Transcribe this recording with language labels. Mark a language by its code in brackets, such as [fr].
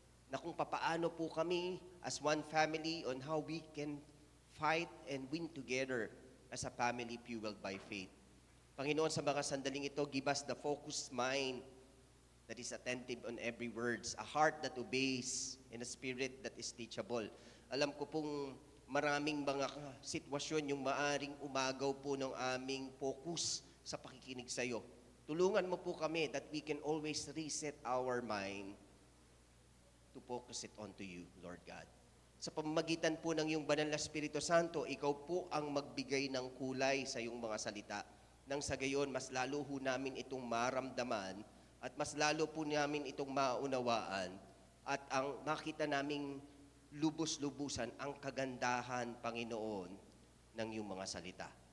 [tl] Na kung papaano po kami [en] as one family on how we can fight and win together as a family fueled by faith. [tl] Panginoon, sa mga sandaling ito, [en] give us the focused mind that is attentive on every words, a heart that obeys, and a spirit that is teachable. [tl] Alam ko pong maraming mga sitwasyon yung maaring umagaw po ng aming focus sa pakikinig sa iyo. Tulungan mo po kami [en] that we can always reset our mind to focus it onto you, Lord God. [tl] Sa pamamagitan po ng iyong banal na Espiritu Santo, ikaw po ang magbigay ng kulay sa iyong mga salita. Nang sa gayon, mas lalo ho namin itong maramdaman at mas lalo po namin itong maunawaan at ang makita naming lubos-lubusan ang kagandahan, Panginoon, ng iyong mga salita.